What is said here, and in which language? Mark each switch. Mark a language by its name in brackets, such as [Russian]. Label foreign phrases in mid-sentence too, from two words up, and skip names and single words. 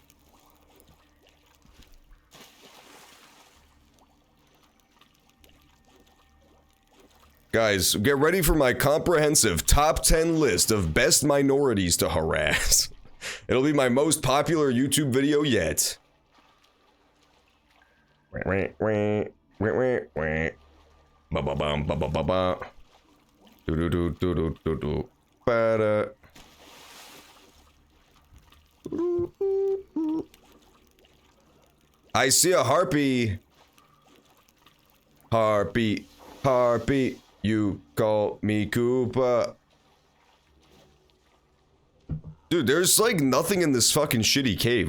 [English] Guys, get ready for my comprehensive top 10 list of best minorities to harass. It'll be my most popular YouTube video yet. Ba-ba-bum, ba-ba-ba-ba. Do-do-do-do-do-do-do. Ba-da. I see a harpy. Harpy. Harpy. You call me Koopa. Dude, there's like nothing in this fucking shitty cave.